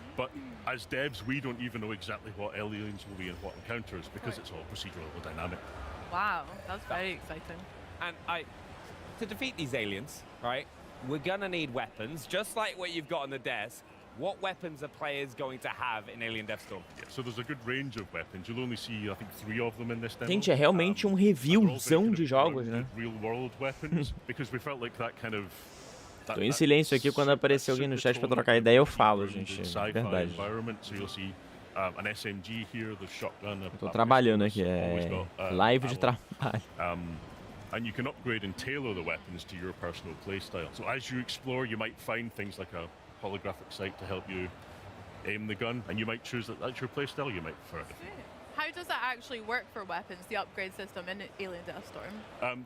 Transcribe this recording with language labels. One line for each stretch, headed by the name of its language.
English: But as devs, we don't even know exactly what aliens will be and what encounters, because it's all procedural or dynamic. Wow, that's very exciting. And to defeat these aliens, right, we're gonna need weapons, just like what you've got on the desk. What weapons are players going to have in Alien Deathstorm? Yeah, so there's a good range of weapons. You'll only see, I think, 3 of them in this demo.
Portuguese: Gente, é realmente reviewzão de jogos, né?
English: Real world weapons, because we felt like that kind of.
Portuguese: Tô em silêncio aqui, quando aparecer alguém no chat pra trocar ideia, eu falo, gente. É verdade.
English: So you'll see an SMG here, the shotgun.
Portuguese: Tô trabalhando aqui, live de trabalho.
English: And you can upgrade and tailor the weapons to your personal playstyle. So as you explore, you might find things like a holographic sight to help you aim the gun, and you might choose that that's your playstyle, you might prefer it. How does that actually work for weapons, the upgrade system in Alien Deathstorm?